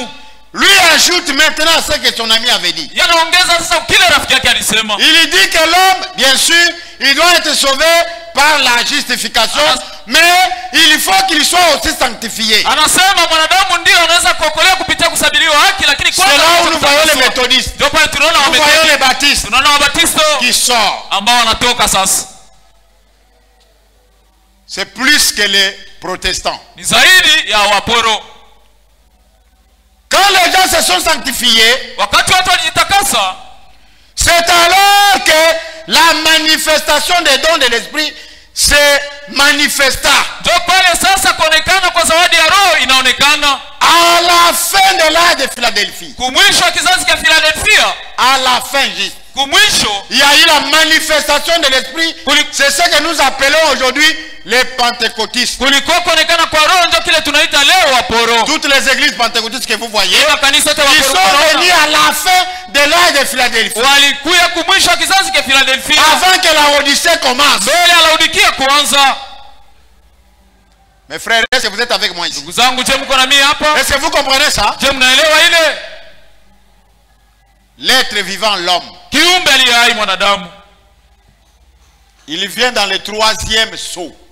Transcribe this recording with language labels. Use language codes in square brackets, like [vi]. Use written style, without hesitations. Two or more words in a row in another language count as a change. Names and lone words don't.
[fr] Lui ajoute maintenant ce que son ami avait dit. Il dit que l'homme, bien sûr, il doit être sauvé par la justification, mais il faut qu'il soit aussi sanctifié. C'est là où nous voyons les méthodistes, nous voyons les baptistes qui sortent. C'est plus que les protestants. [sw] Ni zaidi ya Waporo. [fr] Quand les gens se sont sanctifiés, [sw] Wakati watu walijitakasa, [fr] c'est alors que la manifestation des dons de l'esprit se manifesta. [sw] ndio pale sasa kuonekana kwa zawadi ya Roho inaonekana. [fr] À la fin de l'âge de Philadelphie. [sw] Kumwisho wa kizazi cha Philadelphia. [fr] À la fin juste. [sw] Kumwisho. [fr] Il y a eu la manifestation de l'esprit. C'est ce que nous appelons aujourd'hui les pentecôtistes. [sw] Kulikuwa kuonekana kwa Roho ndio kile tunaita leo Waporo. [fr] Toutes les églises pentecôtistes que vous voyez, Ils sont venus à la fin de l'âge de Philadelphie. [sw] Walikuya kumwisho wa kizazi cha Philadelphia. [fr] Avant que la Odyssée commence. [sw] Mbele ya Laodikia kuanza. [fr] Mes frères, est-ce que vous êtes avec moi ici? Est-ce que vous comprenez ça? L'être vivant, l'homme, il vient dans le troisième sceau.